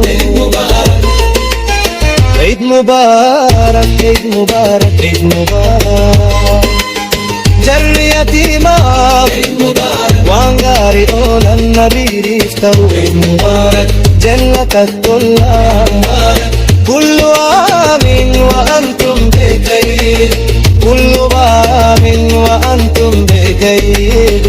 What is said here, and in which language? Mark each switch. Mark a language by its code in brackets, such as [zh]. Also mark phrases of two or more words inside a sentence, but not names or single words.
[ar] عيد مبارك عيد مبارك عيد مبارك. [om] Jarri yatiimaaf waan gaarii oolan nabiiriif ta'u. [ar] عيد مبارك [om] jannata tollaa. [ar] كل عام وأنتم بخير كل عام وأنتم بخير.